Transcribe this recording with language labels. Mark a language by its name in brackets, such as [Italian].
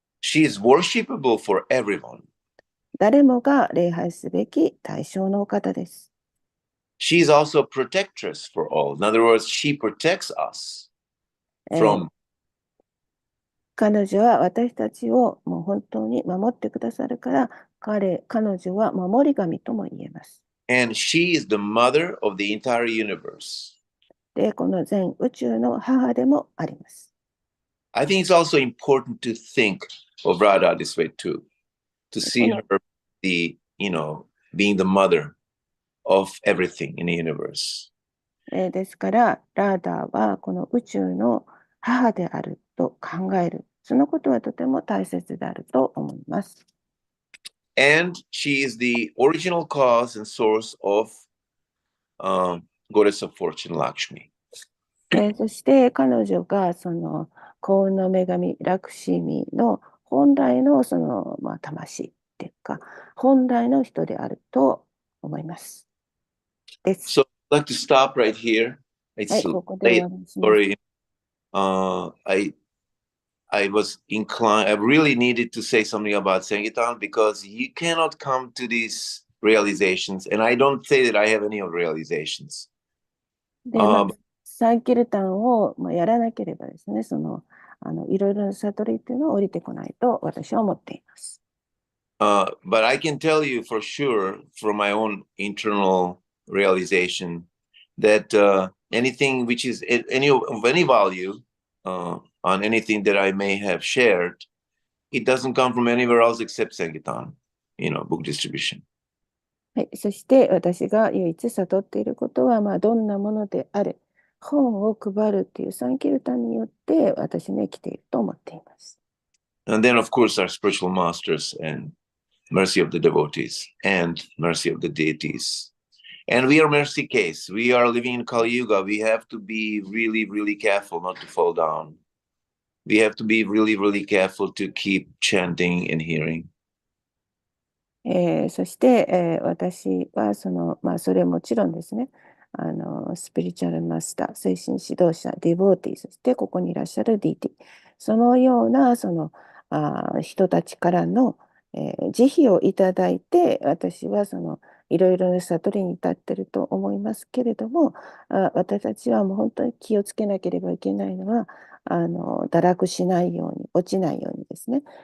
[English] She is worshipable for everyone. [Japanese] 誰もが礼拝すべき対象のお方です。 [English] She is also a protectress for all. In other words, she protects us from. [Japanese] 彼女は私たちをもう本当に守ってくださるから、彼女は守り神とも言えます。 [English] And she is the mother of the entire universe. [Japanese] で、この全宇宙の母でもあります。 [English] I think it's also important to think of Radha this way too, to see her being the mother of everything in the universe. [Japanese] ですから、ラーダーはこの宇宙の母であると考える。そのことはとても大切であると思います。 [English] And she is the original cause and source of Goddess of Fortune, Lakshmi. [Japanese] そして彼女がその幸運の女神ラクシミの本来の魂っていうか本来の人であると思います。です。 [English] So I'd like to stop right here. It's [Japanese] はい、ここで終わりにします。 [English] story I was inclined, I really needed to say something about Sankirtan because you cannot come to these realizations, and I don't say that I have any of realizations. [Japanese] で、サンキルタンを、やらなければですね、いろいろな悟りっていうのは降りてこないと私は思っています。 [English] But I can tell you for sure from my own internal realization that anything which is of any value on anything that I may have shared, it doesn't come from anywhere else except Sankirtan, book distribution. [Japanese] はい、そして私が唯一悟っていることは、どんなものであれ、本を配るっていうサンキルタンによって私に生きていると思っています。 [English] And then, of course, our spiritual masters and mercy of the devotees and mercy of the deities. And we are mercy case. We are living in Kali Yuga. We have to be really, really careful not to fall down. We have to be really, really careful to keep chanting and hearing. [Japanese] そして、私はそれはもちろんですね、スピリチュアルマスター、精神指導者、ディボーティー、そしてここにいらっしゃるディティ、そのような人たちからの、慈悲をいただいて、私はいろいろな悟りに立っていると思いますけれども、私たちはもう本当に気をつけなければいけないのは、堕落しないように、落ちないようにですね。